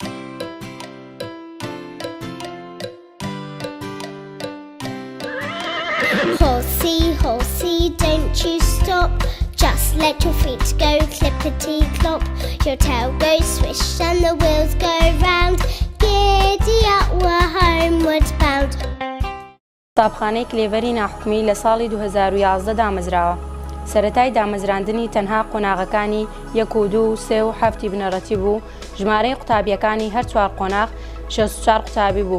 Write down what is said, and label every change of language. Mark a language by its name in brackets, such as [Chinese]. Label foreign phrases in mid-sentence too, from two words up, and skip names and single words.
[English] Horsey, horsey, don't you stop. Just let your feet go clippity-clop. Your tail goes swish and the wheels go round. Giddy up, we're homeward bound. [Central Kurdish] قوتابخانەی کلێڤەری ناحکومی لە ساڵی 2011 دامەزراوە. سەرەتای دامەزراندنی تەنها قۆناغەکانی 1 و 2 و 3 و 7 بنەڕەتی بوو. ژمارەی قوتابیەکانی هەر 4 قۆناغ 64 قوتابی بوو.